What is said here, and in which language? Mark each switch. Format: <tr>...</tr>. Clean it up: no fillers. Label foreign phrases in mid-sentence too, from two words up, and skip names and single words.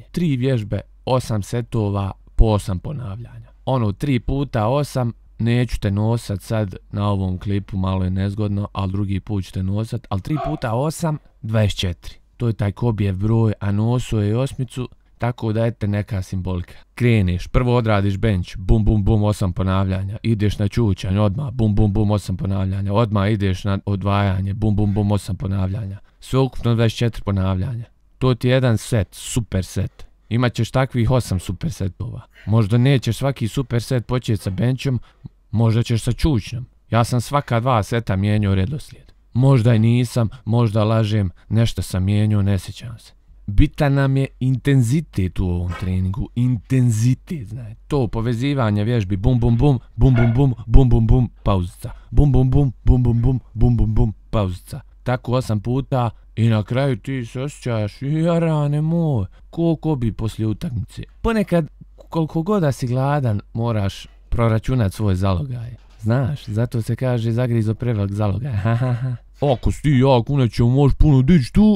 <bs>3 vježbe, 8 setova po 8 ponavljanja. 3 puta 8. Neću te nosat sad na ovom klipu, malo je nezgodno, ali drugi put ću te nosat, ali 3 puta 8, 24. To je taj Kobijev broj, a nosio je 8, tako da ete neka simbolika. Kreneš, prvo odradiš bench, bum bum bum 8 ponavljanja, ideš na čučanj, odmah bum bum bum 8 ponavljanja, odmah ideš na odvajanje, bum bum bum 8 ponavljanja, sve ukupno 24 ponavljanja. To ti je jedan set, super set. Imaćeš takvih 8 super setova. Možda nećeš svaki super set početi sa benchom, možda ćeš sa čučnjom. Ja sam svaka 2 seta mijenjao redoslijed. Možda i nisam, možda lažem, nešto sam mijenjao, ne sjećam se. Bitan nam je intenzitet u ovom treningu, intenzitet, znači. To povezivanje vježbi bum bum bum, bum bum bum, bum bum bum, pauzica. Bum bum bum, bum bum bum, bum bum bum, pauzica. Tako 8 puta i na kraju ti se osjećaš, jarane moj, ko bi poslije utakmice. Ponekad, koliko god da si gladan, moraš proračunat svoj zalogaj. Znaš, zato se kaže zagrizo prevelik zalogaj. Ako si ti jak, nećemo možeš puno dići tu.</bs>